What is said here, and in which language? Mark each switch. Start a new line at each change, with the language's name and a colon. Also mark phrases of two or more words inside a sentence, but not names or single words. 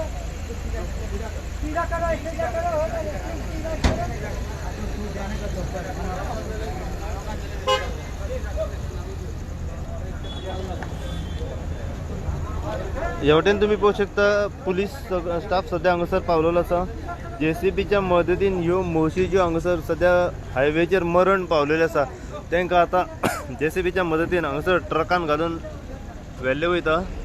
Hindi: सीधा करो, सीधा करो, हो जाएगा. सीधा करो.
Konkani: हेवटेन तुम्ही पाहू शकता
English: police staff
Konkani: सध्या हांगासर पावलेलो आसा. JCBच्या मदतीन ह्यो म्हशी ज्यो हांगासर सध्या हायवेचेर मरण पावलेले आसा तांकां आतां JCBच्या मदतीन हांगासर ट्रकान घालून व्हेल्ले वयता.